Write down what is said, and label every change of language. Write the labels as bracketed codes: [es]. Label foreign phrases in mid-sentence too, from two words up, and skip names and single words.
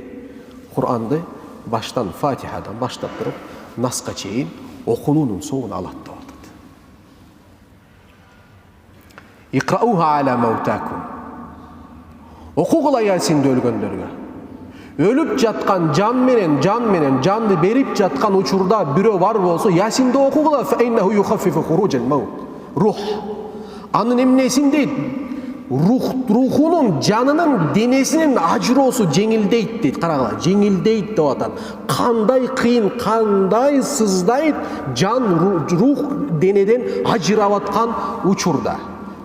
[ky] Куранды баштан Фатихадан баштап туруп Наска чейин окулуунун соогун алат деп атат. [ar] اقرؤوها على موتاكم. [ky] Окугула Ясинди өлгөндөргө. Өлүп жаткан жан менен жанды берип жаткан учурда бирөө бар болсо, Ясинди окугула, [ar] فإنه يخفف خروج الموت. [ky] Рух. Анын эмнесин дейт? Рухунун, жанынын, денесинин ажыроосу жеңилдейт дейт. Карагыла, жеңилдейт деп атат. Кандай кыйын, кандай сыздайт жан, рух денеден ажырап аткан учурда.